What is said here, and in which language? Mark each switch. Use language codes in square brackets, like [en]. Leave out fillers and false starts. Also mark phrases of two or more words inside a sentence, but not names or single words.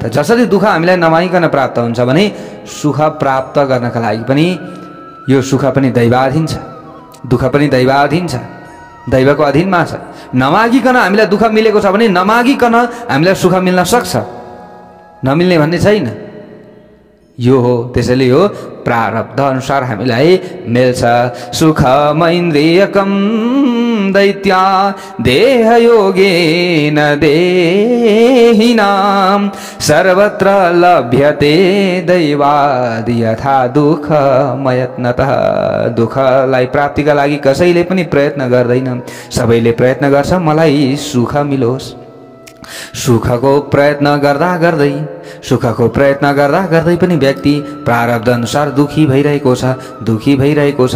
[ne] जसरी दुःख हामीलाई नमागिकन प्राप्त हुन्छ भने सुख प्राप्त गर्नका लागि पनि यो सुख पनि दैवाधीन छ, दुःख पनि दैवाधीन छ, दैवको अधीनमा छ। नमागिकन हामीलाई दुःख मिलेको छ भने नमागिकन हामीलाई सुख मिल्न सक्छ, नमिल्ने भन्ने छैन। यो हो, त्यसैले यो प्रारब्ध अनुसार हामीलाई मिल्छ। [sa] सुखमैन्द्रियकं दैत्या देहयोगेन देहिनां सर्वत्र लभ्यते दैवाद् यथा दुःखमयत्नतः। [ne] दुःखलाई प्राप्तिका लागि कसैले पनि प्रयत्न गर्दैन, सबैले प्रयत्न गर्छ मलाई सुख मिलोस्। सुखको प्रयत्न गर्दा गर्दै पनि व्यक्ति प्रारब्ध अनुसार दुखी भइरहेको छ, दुखी भइरहेको छ।